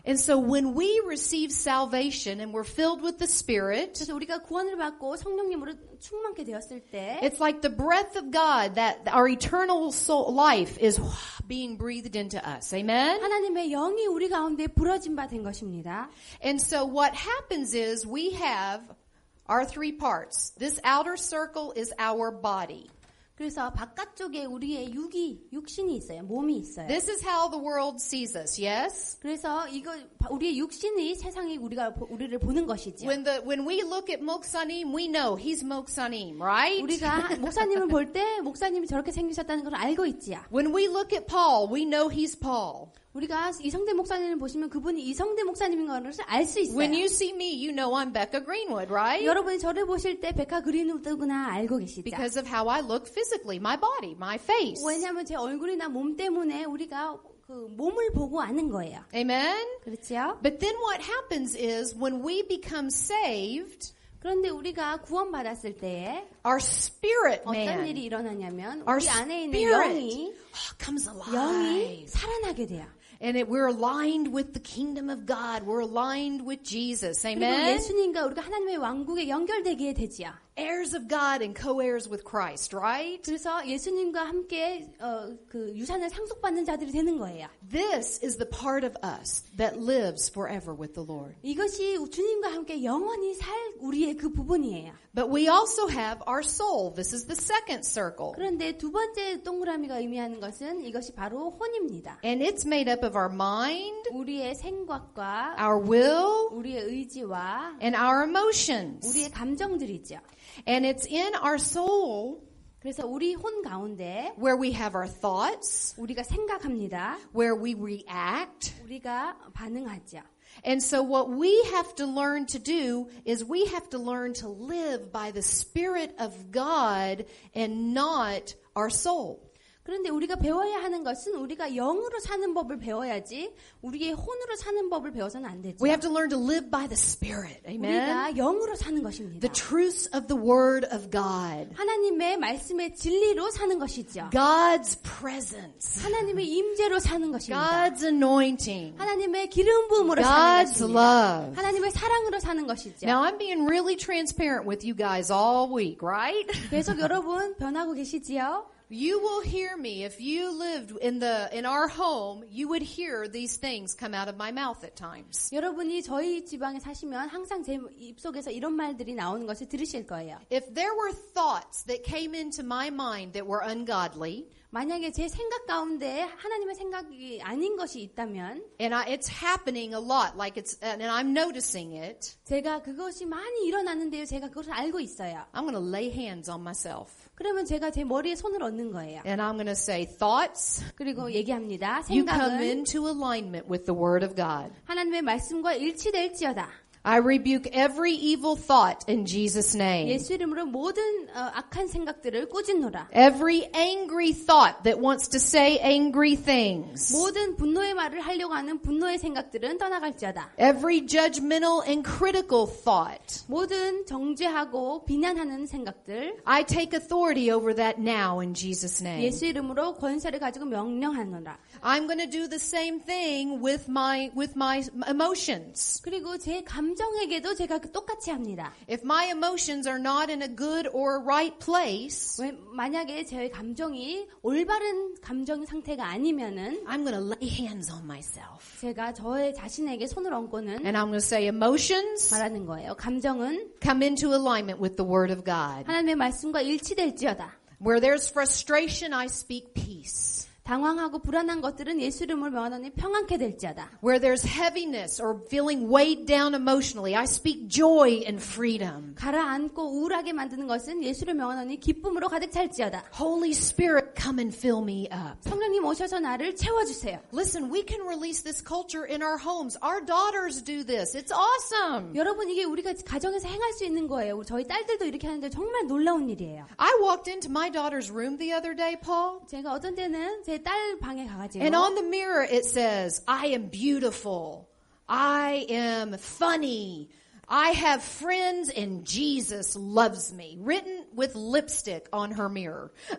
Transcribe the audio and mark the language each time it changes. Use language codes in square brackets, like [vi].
[en] And so when we receive salvation and we're filled with the Spirit, [ko] 그래서 우리가 구원을 받고 성령님으로 충만케 되었을 때 [en] it's like the breath of God that our eternal soul life is being breathed into us. Amen? [ko] 하나님의 영이 우리 가운데 불어진 바 된 것입니다. [en] And so what happens is we have our three parts. This outer circle is our body. [ko] 그래서 바깥쪽에 우리의 육신이 있어요. 몸이 있어요. [en] This is how the world sees us, yes? [ko] 그래서 이거 우리의 육신이 세상이 우리를 보는 것이죠. [en] When we look at 목사님, we know he's 목사님, right? [ko] 우리가 목사님을 볼 때 목사님이 저렇게 생기셨다는 걸 알고 있지요. [en] When we look at Paul, we know he's Paul. [ko] 우리가 이성대 목사님을 보시면 그분이 이성대 목사님인 것을 알 수 있어요. [en] When you see me, you know I'm Becca Greenwood, right? [ko] 여러분이 저를 보실 때 베카 그린우드구나 알고 계시죠. [en] Because of how I look physically, my body, my face. [ko] 왜냐하면 제 얼굴이나 몸 때문에 우리가 그 몸을 보고 아는 거예요. [en] Amen? [ko] 그렇죠? [en] But then what happens is when we become saved, [ko] 그런데 우리가 구원받았을 때에 [en] our spirit [ko] 어떤 [en] man, [ko] 일이 일어나냐면 [en] our [ko] 우리 안에 있는 [en] spirit [ko] 영이 [en] comes [ko] 영이 [en] alive. [ko] 살아나게 돼요. [en] And we're aligned with the kingdom of God. We're aligned with Jesus. [ko] 그리고 [en] Amen? [ko] 예수님과 우리가 하나님의 왕국에 연결되게 되지요. [en] Heirs of God and co-heirs with Christ, right? [ko] 그래서 예수님과 함께 그 유산을 상속받는 자들이 되는 거예요. [en] This is the part of us that lives forever with the Lord. [ko] 이것이 주님과 함께 영원히 살 우리의 그 부분이에요. [en] But we also have our soul. This is the second circle. [ko] 그런데 두 번째 동그라미가 의미하는 것은 이것이 바로 혼입니다. [en] And it's made up of our mind, [ko] 우리의 생각과 [en] our will, [ko] 우리의 의지와 [en] and our emotions. [ko] 우리의 감정들이죠. [en] And it's in our soul [ko] 그래서 우리 혼 가운데 [en] where we have our thoughts, [ko] 우리가 생각합니다. [en] where we react. [ko] 우리가 반응하죠. [en] And so what we have to learn to do is we have to learn to live by the Spirit of God and not our soul. [ko] 그런데 우리가 배워야 하는 것은 우리가 영으로 사는 법을 배워야지 우리의 혼으로 사는 법을 배워서는 안 되죠. [en] We have to learn to live by the Spirit. Amen. [ko] 우리가 영으로 사는 것입니다. [en] The truths of the Word of God. [ko] 하나님의 말씀의 진리로 사는 것이죠. [en] God's presence. [ko] 하나님의 임재로 사는 것입니다. [en] God's anointing. [ko] 하나님의 기름 부음으로 사는 [en] God's [ko] 것입니다. [en] love. [ko] 하나님의 사랑으로 사는 것이죠. [en] Now I'm being really transparent with you guys all week, right? [ko] 계속 여러분 변하고 계시지요? [en] You will hear me if you lived in our home, you would hear these things come out of my mouth at times. [ko] 여러분이 저희 지방에 사시면 항상 제 입속에서 이런 말들이 나오는 것을 들으실 거예요. [en] If there were thoughts that came into my mind that were ungodly, [ko] 만약에 제 생각 가운데 하나님의 생각이 아닌 것이 있다면 [en] and it's happening a lot, and I'm noticing it, [ko] 제가 그것이 많이 일어나는데요. 제가 그것을 알고 있어요. [en] I'm going to lay hands on myself. [ko] 그러면 제가 제 머리에 손을 얹는 거예요. [en] And I'm going to say, thoughts, [ko] 그리고 얘기합니다. [en] you come [ko] 생각은 [en] into alignment with the Word of God. [ko] 하나님의 말씀과 일치될지어다. [en] I rebuke every evil thought in Jesus' name. [ko] 예수 이름으로 모든 악한 생각들을 꾸짖노라. [en] Every angry thought that wants to say angry things. [ko] 모든 분노의 말을 하려고 하는 분노의 생각들은 떠나갈지어다. [en] Every judgmental and critical thought. [ko] 모든 정죄하고 비난하는 생각들 [en] I take authority over that now in Jesus' name. [ko] 예수 이름으로 권세를 가지고 명령하노라. [en] I'm going to do the same thing with my emotions. [ko] 그리고 제 감정에게도 제가 똑같이 합니다. [en] If my emotions are not in a good or right place, [ko] 만약에 제 감정이 올바른 감정 상태가 아니면은 [en] I'm going to lay hands on myself. [ko] 제가 저의 자신에게 손을 얹고는 [en] And I'm going to say emotions [ko] 말하는 거예요. 감정은 [en] come into alignment with the Word of God. [ko] 하나님의 말씀과 일치될지어다. [en] Where there's frustration, I speak peace. [ko] 당황하고 불안한 것들은 예수 이름으로 명하노니 평안케 될지어다. [en] Where there's heaviness or feeling weighed down emotionally, I speak joy and freedom. [ko] 가라앉고 우울하게 만드는 것은 예수를 명하노니 기쁨으로 가득 찰지어다. [en] Holy Spirit, come and fill me up. [ko] 성령님 오셔서 나를 채워주세요. [en] Listen, we can release this culture in our homes. Our daughters do this. It's awesome. [ko] 여러분 이게 우리가 가정에서 행할 수 있는 거예요. 저희 딸들도 이렇게 하는데 정말 놀라운 일이에요. [en] I walked into my daughter's room the other day, Paul. [ko] 제가 어떤 때는 제 딸 방에 가가지고 [en] And on the mirror it says, I am beautiful. I am funny. I have friends and Jesus loves me. Written with lipstick on her mirror.